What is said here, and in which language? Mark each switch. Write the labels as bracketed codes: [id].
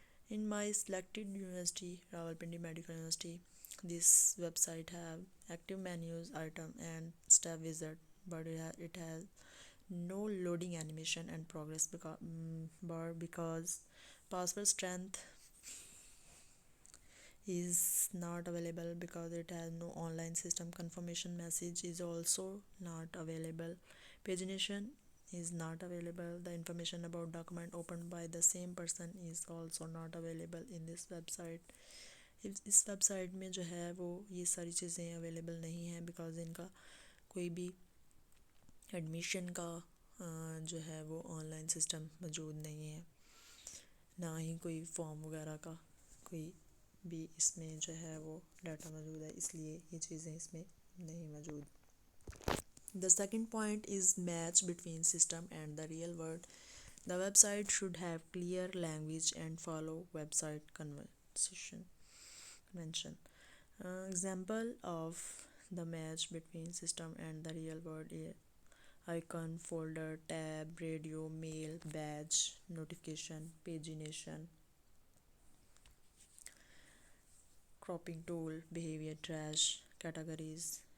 [en] In my selected university, Rawalpindi Medical University, this website have active menus item and step wizard, but it has no loading animation and progress bar because password strength is not available because it has no online system. Confirmation message is also not available. Pagination is not available. The information about document opened by the same person is also not available in this website. [hi] इस website में जो है वो ये सारी चीज़ें available नहीं हैं बिकॉज़ इनका कोई भी एडमिशन का जो है वो ऑनलाइन सिस्टम मौजूद नहीं है, ना ही कोई फॉर्म वगैरह का कोई भी इसमें जो है वो डाटा मौजूद है, इसलिए ये चीज़ें इसमें नहीं मौजूद. [en] The second point is match between system and the real world. The website should have clear language and follow website convention. Example of the match between system and the real world is icon, folder, tab, radio, mail, badge, notification, pagination, cropping tool, behavior, trash, categories.